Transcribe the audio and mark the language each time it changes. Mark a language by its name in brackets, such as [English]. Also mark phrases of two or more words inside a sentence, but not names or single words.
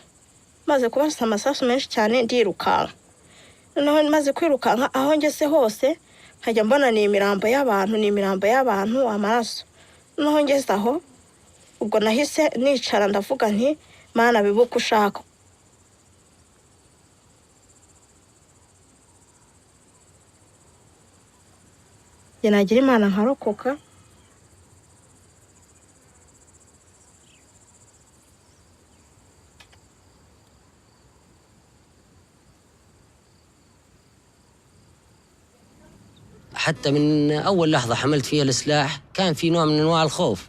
[Kinyarwanda] Maze kubasa amasasu menshi cyane ndirukanka. Noneho maze kwirukanka aho ngeze hose nkajya mbona ni imirambo y'abantu, amaraso. Noneho ngeze aho ubwo nahise nicara ndavuga nti Mana bibuka ushaka. Nagira Imana nkarokoka. [Arabic] حتى من أول لحظة حملت فيها السلاح كان في نوع من أنواع الخوف.